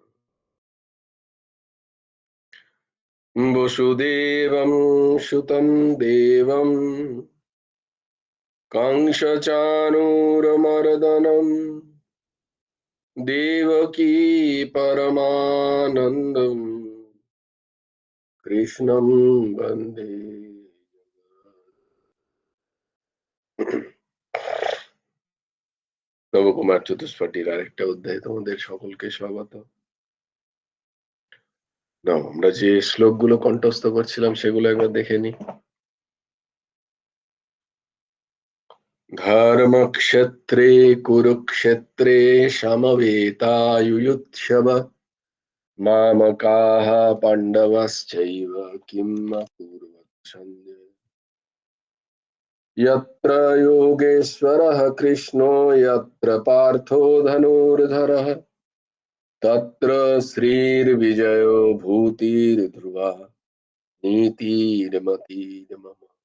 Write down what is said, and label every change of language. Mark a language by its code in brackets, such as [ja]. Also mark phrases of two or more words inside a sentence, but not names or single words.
[sa] वसुदेवं सुतं देवं कंसचाणूरमर्दनं देवकी परमानन्दं कृष्णं वन्दे। [bn] নবকুমার চতুষ্পটির আরেকটা অধ্যায় তোমাদের সকলকে স্বাগত। না, আমরা যে শ্লোকগুলো কণ্ঠস্থ করছিলাম সেগুলো একবার দেখে নি। [sa] ধর্মক্ষেত্রে কুরুক্ষেত্রে সমবেতায়ুৎসব মামকাः পাণ্ডবশ্চৈব কিম অকুর্वत् সঞ্জয়। यत्र योगेश्वरः कृष्णो यत्र पार्थो धनुर्धरः तत्र श्रीर्विजयो भूतिर्ध्रुवा नीतिर्मतिर्मम।